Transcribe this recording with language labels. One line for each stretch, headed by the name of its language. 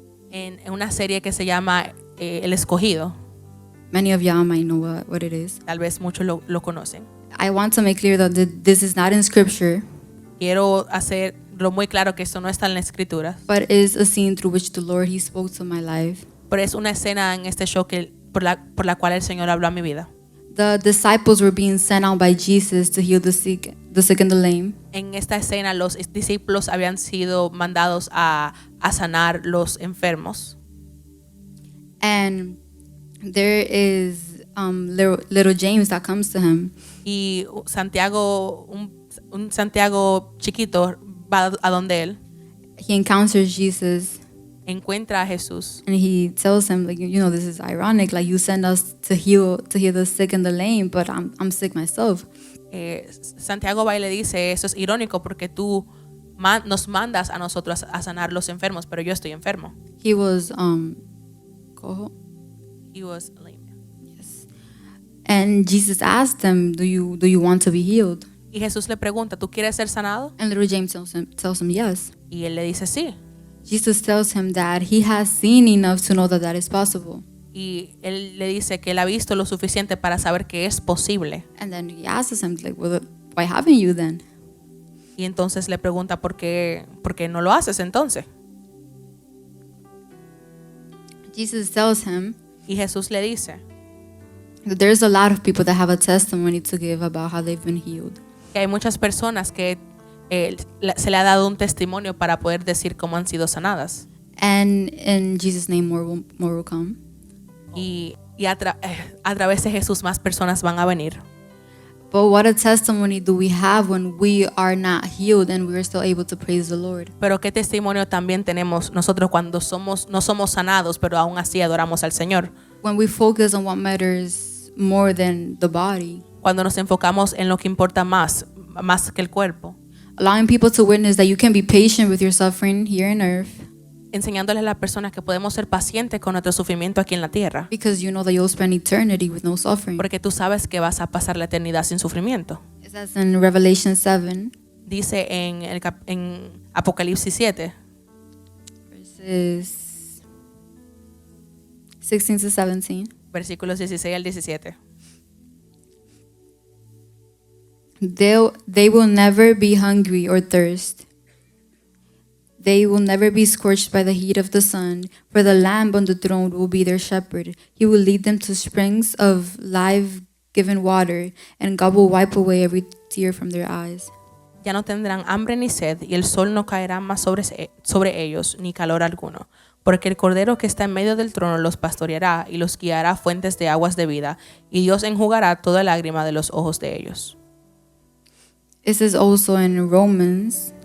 Spanish: en una serie que se llama El Escogido.
English: Many of y'all might know what it is.
Spanish: Tal vez muchos lo conocen.
English: I want to make clear that this is not in Scripture,
Spanish: Quiero hacerlo muy claro que esto no está en la escritura,
English: but is a scene through which the Lord, He spoke to my life.
Spanish: pero es una escena en este show por la cual el Señor habló a mi vida.
English: The disciples were being sent out by Jesus to heal the sick and the lame.
Spanish: En esta escena los discípulos habían sido mandados a sanar los enfermos.
English: And there is little James that comes to Him.
Spanish: Y Santiago, un Santiago chiquito va a donde él,
English: He encounters Jesus,
Spanish: encuentra a Jesús
English: and He tells him, like, you know, this is ironic. Like, you send us to heal the sick and the lame, but I'm sick myself.
Spanish: Santiago va y le dice, eso es irónico porque tú nos mandas a nosotros a sanar los enfermos, pero yo estoy enfermo.
English: He was cojo. He was lame. Yes. And Jesus asked him, do you want to be healed?
Spanish: Y Jesús le pregunta, ¿tú quieres ser sanado?
English: And little James tells him yes.
Spanish: Y él le dice sí.
English: Jesus tells him that he has seen enough to know that is possible.
Spanish: Y él le dice que él ha visto lo suficiente para saber que es posible.
English: And then he asks him, like, well, why haven't you then?
Spanish: Y entonces le pregunta por qué no lo haces entonces.
English: Jesus tells him
Spanish: Y Jesús le dice
English: that there's a lot of people that have a testimony to give about how they've been healed.
Spanish: que hay muchas personas que se le ha dado un testimonio para poder decir cómo han sido sanadas.
English: And in Jesus' name, more will come.
Spanish: Y a través de Jesús más personas van a venir.
English: But what a testimony do we have when we are not healed and we are still able to praise the Lord.
Spanish: Pero qué testimonio también tenemos nosotros cuando no somos sanados, pero aún así adoramos al Señor.
English: When we focus on what matters more than the body.
Spanish: Cuando nos enfocamos en lo que importa más que el cuerpo.
English: Allowing people to witness that you can be patient with your suffering here on earth.
Spanish: Enseñándole a las personas que podemos ser pacientes con nuestro sufrimiento aquí en la tierra.
English: Because you know that you'll spend eternity with no suffering.
Spanish: Porque tú sabes que vas a pasar la eternidad sin sufrimiento.
English: It says in Revelation 7.
Spanish: Dice en Apocalipsis 7.
English: Verses 16 to 17.
Spanish: Versículos 16 al 17.
English: They will never be hungry or thirst. They will never be scorched by the heat of the sun, for the Lamb on the throne will be their shepherd. He will lead them to springs of life-giving water, and God will wipe away every tear from their eyes.
Spanish: Ya no tendrán hambre ni sed, y el sol no caerá más sobre ellos, ni calor alguno. Porque el Cordero que está en medio del trono los pastoreará y los guiará a fuentes de aguas de vida, y Dios enjugará toda lágrima de los ojos de ellos.
English: This is also in Romans.